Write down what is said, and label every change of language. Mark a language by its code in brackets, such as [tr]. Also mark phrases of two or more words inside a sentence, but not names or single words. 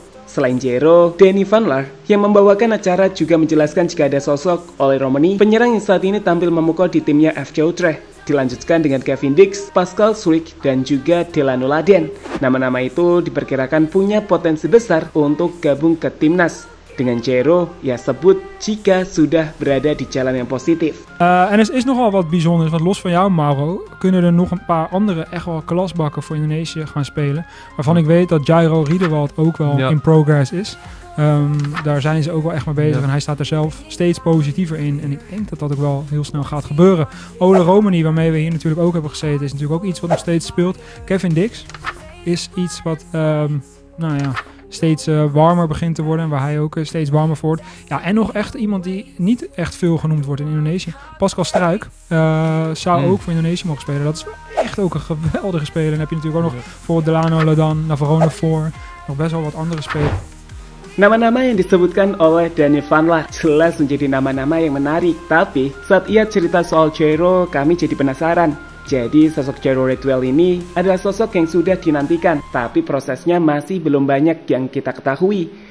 [id] Selain Jairo, Danny Van Laar yang membawakan acara juga menjelaskan jika ada sosok Oleh Romani, penyerang yang saat ini tampil memukau di timnya FC Utrecht. Dilanjutkan dengan Kevin Dix, Pascal Sulik, dan juga Delano Laden. Nama-nama itu diperkirakan punya potensi besar untuk gabung ke timnas. Dengan Jairo, ja sebut jika sudah berada di jalan yang positif. [nl] En er is nogal wat bijzonders, want los van jou, Mauro, kunnen er nog een paar andere echt wel klasbakken voor Indonesië gaan spelen. Waarvan ik weet dat Jairo Riedewald ook wel [en] in progress [nl] is. Daar zijn ze ook wel echt mee bezig en hij staat er zelf steeds positiever in. En ik denk dat dat ook wel heel snel gaat gebeuren. Ole Romani, waarmee we hier natuurlijk ook hebben gezeten, is natuurlijk ook iets wat nog steeds speelt. Kevin Dix is iets wat, steeds warmer begint te worden, waar hij ook steeds warmer voor wordt. Ja, en nog echt iemand die niet echt veel genoemd wordt in Indonesië. Pascal Struijk zou ook voor Indonesië mogen spelen. Dat is echt ook een geweldige speler. Dan heb je natuurlijk ook nog bijvoorbeeld Delano Ladan, Navarone voor, nog best wel wat andere spelers. [id] Nama-nama yang disebutkan oleh Danny Van Laar jelas menjadi nama-nama yang menarik. Tapi saat ia cerita soal Jairo, kami jadi penasaran. Jadi sosok Jairo Ridwell ini adalah sosok yang sudah dinantikan, tapi prosesnya masih belum banyak yang kita ketahui.